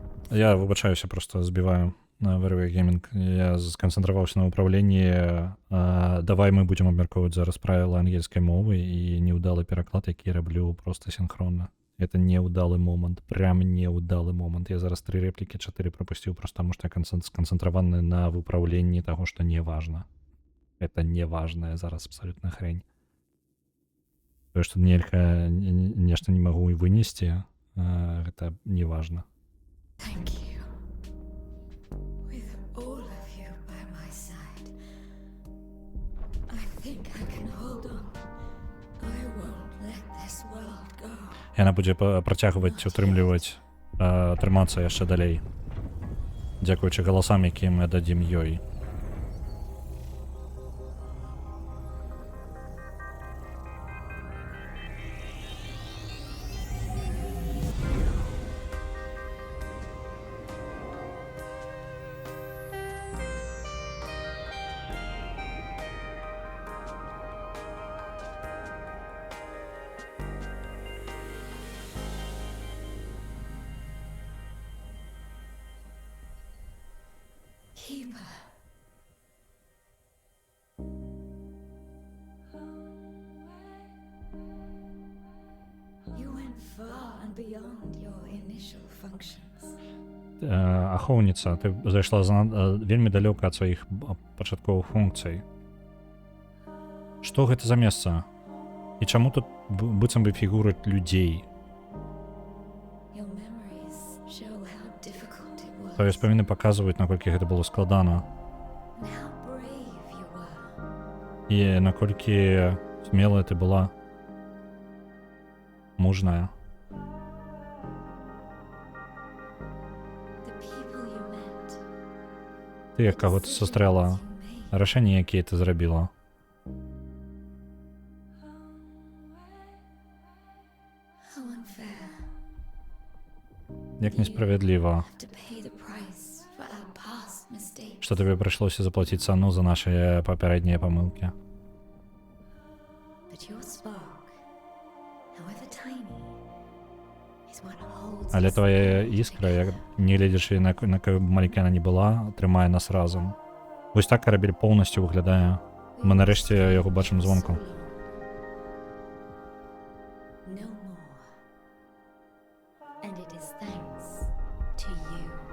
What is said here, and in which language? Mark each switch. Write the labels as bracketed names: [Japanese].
[Belarusian] Я выбачаюся, просто збіваю на Warrior Gaming. Я сканцэнтраваўся на ўпраўленні. Давай мы будзем абмяркоўваць зараз правілы ангельскай мовы і неўдалы пераклад, які раблю проста сінхронна. [Russian] Это неудалый момент, прям неудалый момент. Я [Belarusian] зараз 3 реплікі [Russian] 4 пропустил, просто потому что я [Belarusian] сконцентраваны [Russian] на выправлении того, что не важно. Это неважная [Belarusian] зараз [Russian] абсолютно хрень. То, что [Belarusian] нельга нешта [Russian] не могу вынести, это не важно. [English] Thank you. With all of you by my side, I think I can hold on. I won't let this world go. [Belarusian] Яна будзе працягваць утрымліваць трымацца яшчэ далей. Дзякуючы галасам, якія мы дадзім ёй. [English] Keeper. You went far and beyond your initial functions. [Belarusian] Ахоўніца, ты зайшла вельмі далёка ад сваіх пачатковых функцый. Што гэта за месца? І чаму тут быццам бы фігуры людзей? [English] Your memories show how difficult it was. [Belarusian] Твае ўспаміны паказваюць, наколькі гэта было складана. [English] And how brave you were. [Belarusian] І наколькі смелая ты была. Мужная. [English] The people you met. [Belarusian] Ты каго ты сустрэла, [English] You made. [Belarusian] рашэнні, якія ты зрабіла. [English] How unfair. [Belarusian] Як несправядліва, [English] To pay the price for our past mistakes. [Belarusian] што табе прыйшлося заплаціць цану за нашы папярэднія памылкі. [English] But your spark, however tiny, is what holds [Belarusian] Але [English] us [Belarusian] твоя [English] all [Belarusian] іскра, [English] together. [Belarusian] як не гледзячы на якой б маленькая яна не была, трымае нас разам. Вось так карабель поўнасцю выглядае. Мы нарэшце яго бачым звонку. [English] No more. And it is thanks to you.